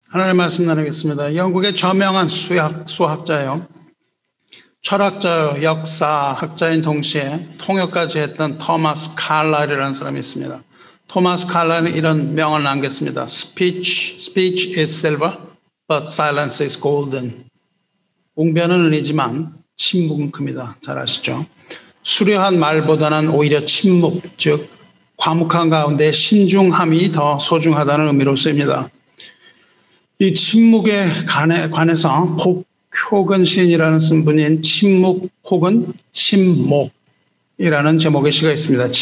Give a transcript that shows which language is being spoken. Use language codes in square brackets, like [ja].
[ko] 하나님의 말씀 나누겠습니다. 영국의 저명한 수학자요, 철학자요, 역사학자인 동시에 통역까지 했던 토마스 칼라일이라는 사람이 있습니다. 토마스 칼라일은 이런 명언을 남겼습니다. [en] Speech is silver, but silence is golden. [ko] 웅변은 은이지만 침묵은 금이다. 잘 아시죠? 수려한 말보다는 오히려 침묵, 즉 과묵한 가운데 신중함이 더 소중하다는 의미로 쓰입니다. 이 침묵에 관해서 복효근 시인이라는 분인 침묵 혹은 침목이라는 제목의 시가 있습니다.